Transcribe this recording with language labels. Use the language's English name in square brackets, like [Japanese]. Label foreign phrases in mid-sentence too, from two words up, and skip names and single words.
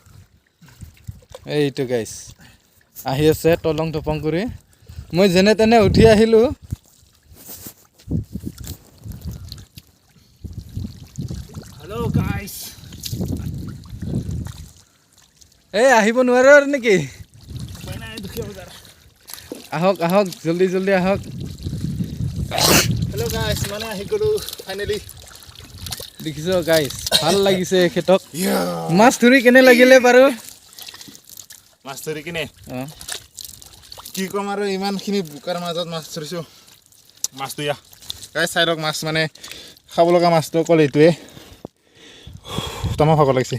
[Assamese] এইটো গাইছ আহি আছে তলং টপং কৰি মই যেনে তেনে উঠি আহিলোঁ [English] hello guys [Assamese] এই আহিব নোৱাৰে আৰু নেকি আহক জলদি আহক [English] hello guys [Assamese] माने आহি গলো ফাইনালি দেখিছো গাইছ ভাল লাগিছে এখেতক মাছ ধৰি কেনে লাগিলে বাৰু মাছ ধৰি কিনে অঁ কি কম আৰু ইমানখিনি বুকাৰ মাজত মাছ ধৰিছো মাছটো ইয়া গাইছ চাইৰক মাছ মানে খাব লগা মাছটো অকল এইটোৱে তামা ভাগৰ লাগিছে